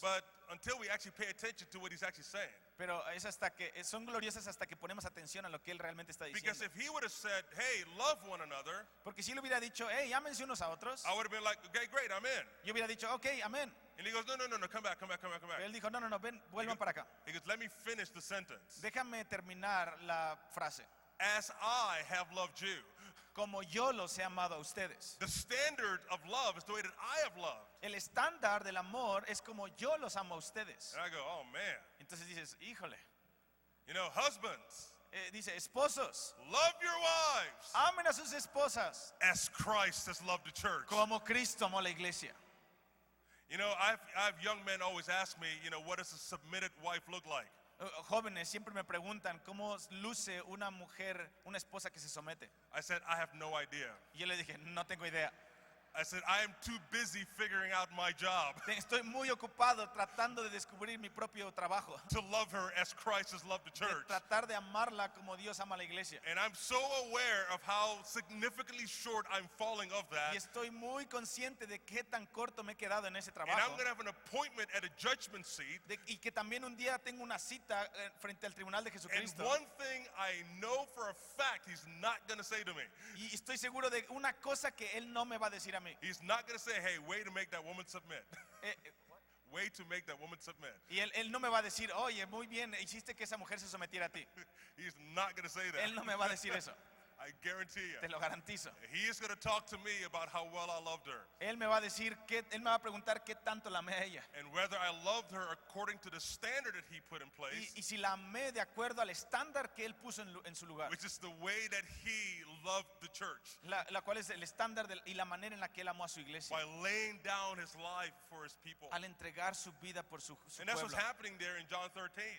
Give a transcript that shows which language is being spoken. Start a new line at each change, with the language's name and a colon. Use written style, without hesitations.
English: But until we actually pay attention to what He's actually saying.
Spanish: pero es hasta que son gloriosas hasta que ponemos atención a lo que él realmente está
English: Because
Spanish: diciendo.
English: if He would have said, hey, love one another,
Spanish: Porque si él hubiera dicho, hey, ámense unos a otros,
English: I would have been like, okay, great, I'm in.
Spanish: yo hubiera dicho, ok, amén.
English: And He goes, no, come back.
Spanish: Pero él dijo, no, ven, vuelvan para acá.
English: He goes, let me finish the sentence.
Spanish: Déjame terminar la frase.
English: As I have loved you.
Spanish: Como yo los he amado a ustedes.
English: The standard of love is the way that I have loved.
Spanish: El estándar del amor es como yo los amo a ustedes.
English: And I go, oh man.
Spanish: Entonces dices, híjole.
English: You know, husbands,
Spanish: Dice, esposos,
English: love your wives
Spanish: amen a sus esposas
English: as Christ has loved the church.
Spanish: como Cristo amó a la iglesia.
English: You know, I have young men always ask me, you know, what does a submitted wife look like?
Spanish: Jóvenes siempre me preguntan cómo luce una mujer, una esposa que se somete.
English: I said, I have no idea.
Spanish: Y yo le dije, no tengo idea.
English: I said, I am too busy figuring out my job
Spanish: Estoy muy ocupado tratando de descubrir mi propio trabajo.
English: to love her as Christ has loved the
Spanish: De
English: church.
Spanish: tratar de amarla como Dios ama a la iglesia.
English: And I'm so aware of how significantly short I'm falling of
Spanish: Y
English: that.
Spanish: estoy muy consciente de qué tan corto me he quedado en ese
English: And I'm
Spanish: trabajo.
English: going to have an appointment at a judgment seat.
Spanish: Y que también un día tengo una cita frente al tribunal de
English: And
Spanish: Jesucristo.
English: one thing I know for a fact He's not going to say to me.
Spanish: Y estoy seguro de una cosa que Él no me va a decir a mí.
English: He's not going to say, hey, way to make that woman submit. Eh, Way to make that woman submit.
Spanish: Y él no me va a decir, oye, muy bien, hiciste que esa mujer se sometiera a ti.
English: He's not going to say that.
Spanish: Él no me va a decir eso,
English: I guarantee
Spanish: te
English: you.
Spanish: lo garantizo.
English: He is going to talk to me about how well I loved her
Spanish: Él me va a decir, él me va a preguntar qué tanto la amé a ella.
English: and whether I loved her according to the standard that He put in place,
Spanish: Y si la amé de acuerdo al estándar que Él puso en su lugar.
English: which is the way that He loved the church
Spanish: La cual es el estándar y la manera en la que Él amó a su iglesia.
English: by laying down His life for His people.
Spanish: Al entregar su vida por su
English: And that's what's
Spanish: pueblo.
English: happening there in John 13.